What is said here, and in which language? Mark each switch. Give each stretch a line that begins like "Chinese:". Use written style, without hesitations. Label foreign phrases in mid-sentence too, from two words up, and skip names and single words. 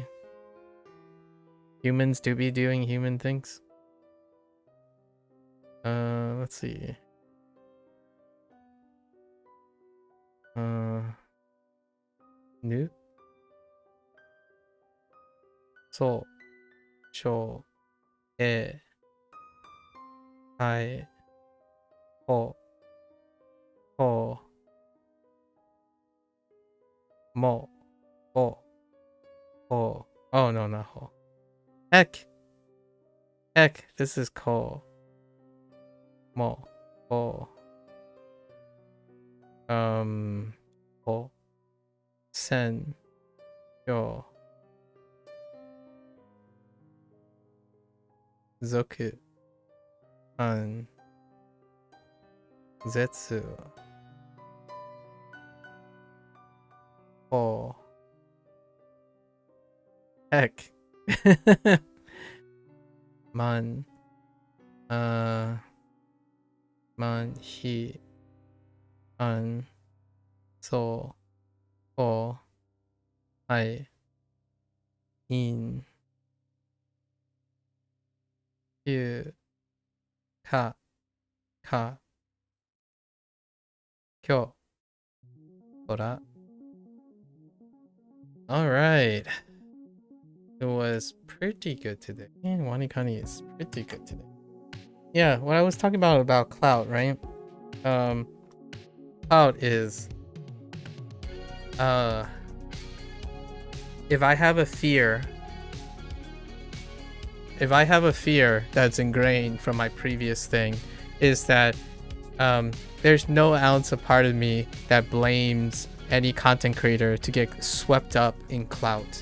English: Humans do be doing human things. Let's see. New. So, show,
Japanese: e, I, ho, ho, mo, ho, ho.
English: Oh no, not ho. Heck, this is
Japanese: ko, mo, ho. Ho, sen, yo, zoku, an, zetsu, ho,
English: Heck.
Japanese: Man. Man, he, an, so, ko, ai, in, you, ka, ka, kyo, tora.
English: Alright. It was pretty good today. And WaniKani is pretty good today. Yeah, what I was talking about clout, right? Clout is if I have a fear that's ingrained from my previous thing, is that there's no ounce of part of me that blames any content creator to get swept up in clout.